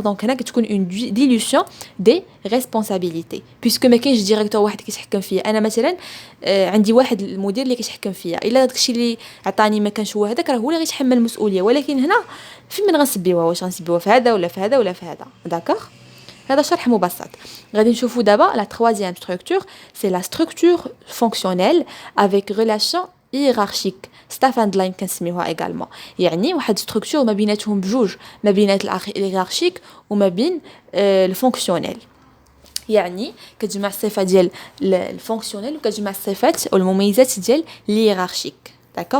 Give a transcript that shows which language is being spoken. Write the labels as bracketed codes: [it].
[ar] دونك هنا كتكون اون ديلوسيون دي ريسبونسابيلتي بيسكو ما كاينش ديريكتور واحد كيتحكم فيا. انا مثلا عندي واحد المدير اللي كيتحكم فيا، الا داكشي اللي عطاني ما كانش هو هذاك راه هو اللي غيتحمل المسؤوليه. ولكن هنا فين من غنسبيوها، واش غنسبيوها في هذا ولا في هذا ولا في هذا. داكوغ. هذا شرح مبسط. غادي نشوفوا دابا لا [fr] troisième structure, c'est la structure fonctionnelle avec relation hiérarchique. [ar] ستافان دلاين كنسميوها ايغالمون، يعني واحد ستركتور ما بيناتهم بجوج، ما بينات الهيرارشيك وما بين الفونكسيونيل. يعني كتجمع الصفات ديال الفونكسيونيل وكتجمع الصفات او المميزات ديال الهيرارشيك. داكوغ.